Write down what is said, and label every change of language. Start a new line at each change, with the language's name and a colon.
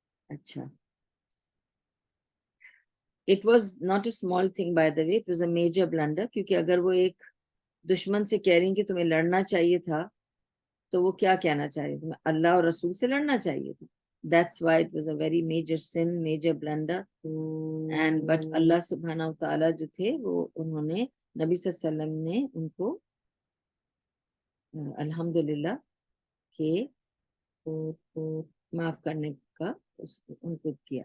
English: اچھا، it was not a small thing by the way, it was a major blunder.
Urdu: کیونکہ اگر وہ ایک دشمن سے کہہ رہی ہیں کہ تمہیں لڑنا چاہیے تھا، تو وہ کیا کہنا چاہ رہی تھی؟ اللہ اور رسول سے لڑنا چاہیے تھا.
English: That's why it was a very major sin, major blunder. And but
Urdu: اللہ سبحانہ و تعالیٰ جو تھے وہ انہوں نے، نبی صلی اللہ علیہ وسلم نے ان کو الحمدللہ کہ معاف کرنے کا ان کو کیا.